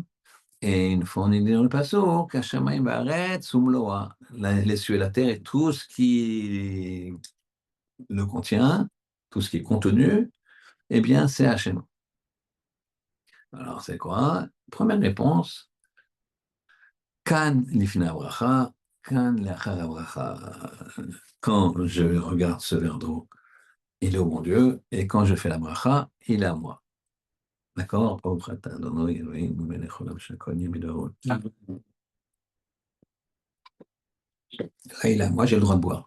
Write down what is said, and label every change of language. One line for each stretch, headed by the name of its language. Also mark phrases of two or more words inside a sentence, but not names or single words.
French: Et une fois, on est dit dans le Passouk,
Hebrew: השמים והארץ ומלואה,
French: les cieux et la terre et tout ce qui le contient, tout ce qui est contenu, eh bien, c'est Hachem. Alors, c'est quoi? Première réponse,
Hebrew: כאן לפני ברכה, כאן לאחר ברכה.
French: Quand je regarde ce verre d'eau, il est au bon Dieu, et quand je fais la bracha, il est à moi. D'accord? Là, il est à moi, j'ai le droit de boire.